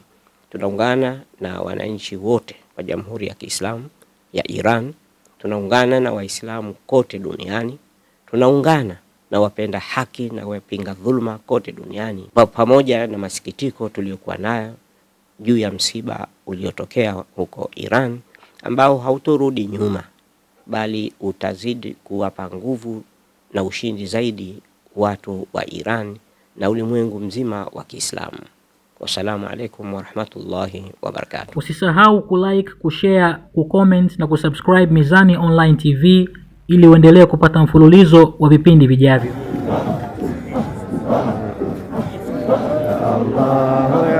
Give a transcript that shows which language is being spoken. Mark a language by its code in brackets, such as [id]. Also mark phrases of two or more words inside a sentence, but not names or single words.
[sw] Tunaungana na wananchi wote wa Jamhuri ya Kiislamu ya Iran, tunaungana na Waislamu kote duniani, tunaungana na wapenda haki na wapinga dhulma kote duniani, pamoja na masikitiko tuliyokuwa nayo juu ya msiba uliotokea huko Iran, ambao hautorudi nyuma bali utazidi kuwapa nguvu na ushindi zaidi watu wa Iran na ulimwengu mzima wa Kiislamu. [ar] والسلام عليكم ورحمة الله وبركاته. [sw] Usisahau kulike, kushare, kucomment na kusubscribe Mizani Online TV ili uendelee kupata mfululizo wa vipindi vijavyo.